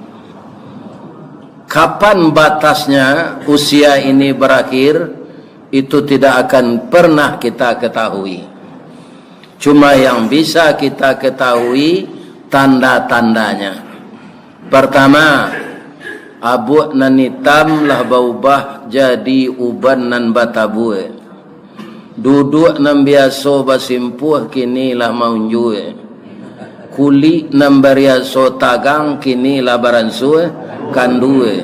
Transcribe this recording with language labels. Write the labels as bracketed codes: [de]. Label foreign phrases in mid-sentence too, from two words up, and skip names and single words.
[id] Kapan batasnya usia ini berakhir, itu tidak akan pernah kita ketahui. Cuma yang bisa kita ketahui tanda-tandanya. Pertama, [min] abu nan hitam lah baubah jadi uban nan batabue. Duduk nan biasa basimpuh kini lah maunjue. Kulit nan biasa tagang kini lah baransue kandue.